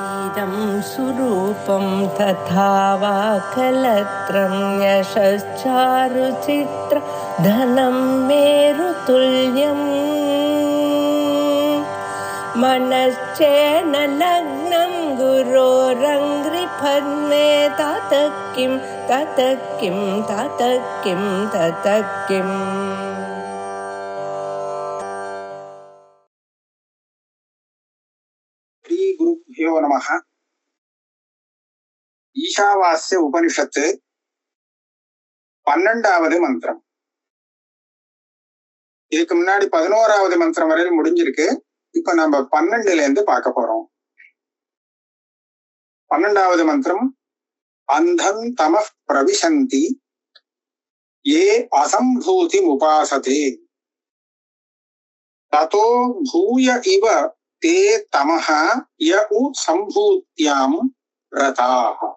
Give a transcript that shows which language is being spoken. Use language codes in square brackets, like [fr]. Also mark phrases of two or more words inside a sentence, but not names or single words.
[sa] इदं सुरूपं तथा वा कलत्रं यशश्चारुचित्र धनं मेरुतुल्यम् मनश्चेन लग्नं गुरोरङ्घ्रिपद्मे ततः किं ततः किं ततः किं ततः किम् श्री गुरुभ्यो नमः. [ta] ஈஷாவாஸ்ய உபனிஷத்து 12வது மந்திரம். இதுக்கு முன்னாடி 11வது மந்திரம் வரையில் முடிஞ்சிருக்கு. இப்ப நம்ம 12ல இருந்து பார்க்க போறோம். 12வது மந்திரம், [sa] अन्धं तमः प्रविशन्ति ये असम्भूतिम् उपासते ततो भूय इव ते तमः य उ सम्भूत्यां रताः.